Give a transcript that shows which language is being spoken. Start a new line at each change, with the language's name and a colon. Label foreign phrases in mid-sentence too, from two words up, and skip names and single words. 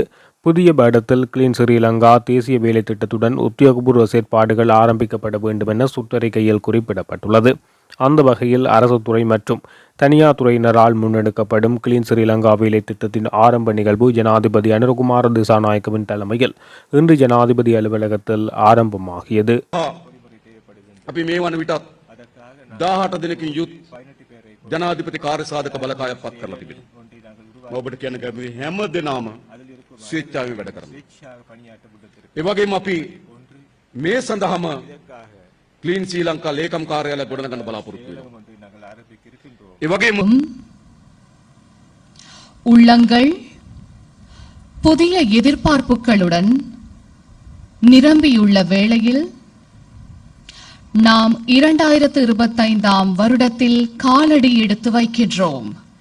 Tamil: புதிய வருடத்தில் கிளீன் ஸ்ரீலங்கா தேசிய வேலை திட்டத்துடன் உத்தியோகபூர்வ செயற்பாடுகள் ஆரம்பிக்கப்பட வேண்டும் என சுற்றறிக்கையில் குறிப்பிடப்பட்டுள்ளது. அந்த வகையில் அரசு துறை மற்றும் தனியார் துறையினரால் முன்னெடுக்கப்படும் கிளீன் ஸ்ரீலங்கா வேலை திட்டத்தின் ஆரம்ப நிகழ்வு ஜனாதிபதி அனுரகுமார திசாநாயக்கவின் தலைமையில் இன்று ஜனாதிபதி அலுவலகத்தில் ஆரம்பமாகியது.
Sinhala: ජනාධිපති කාර්ය සාධක බලකායක් පත් කරලා තිබෙනවා. ඔබට කියන කැමති හැම දෙනාම ස්වේච්ඡාවෙන් වැඩ කරනවා. ඒ වගේම අපි මේ සඳහාම ක්ලීන් ශ්‍රී ලංකා ලේකම් කාර්යාලය ගොඩනගන්න බලාපොරොත්තු වෙනවා. ඒ වගේම
Tamil: உள்ளங்கள் புதிய எதிர்பார்ப்புகளுடன் நிரம்பியுள்ள வேளையில் நாம் 2025ஆம் வருடத்தில் காலடி எடுத்து வைக்கின்றோம்.